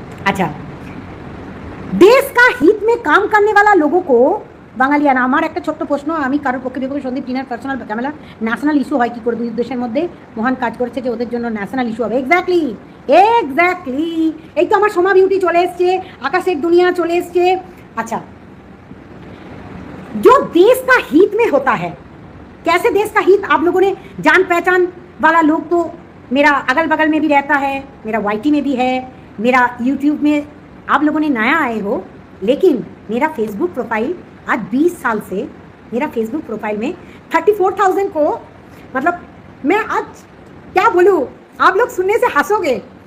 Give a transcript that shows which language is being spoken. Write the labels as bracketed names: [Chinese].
[Hindi] अच्छा, देश का हित में काम करने वाला लोगों को বাঙালিয়ানা। [Bangla] আমার একটা ছোট্ট প্রশ্ন, আমি কারোর পক্ষে বিপক্ষে সন্দীপ টিনার পার্সোনাল ঝামেলা ন্যাশনাল ইস্যু হয় কি করে? দুই দেশের মধ্যে মহান কাজ করেছে যে ওদের জন্য ন্যাশনাল ইস্যু হবে। এক্স্যাক্টলি এক্স্যাক্টলি, এই তো আমার সোমা বিউটি চলে এসছে, আকাশের দুনিয়া চলে এসছে। [Hindi] আচ্ছা, जो देश का हित में होता है, कैसे देश का हित? आप लोगों ने जान पहचान वाला लोग तो मेरा अगल बगल में भी रहता है, मेरा वाईटी में भी है, मेरा यूट्यूब में आप लोगों ने नया आए हो, लेकिन मेरा फेसबुक प्रोफाइल आज 20 साल से, मेरा फेसबुक प्रोफाइल में 34,000 को, मतलब मैं आज क्या बोलूँ, आप लोग सुनने से हंसोगे,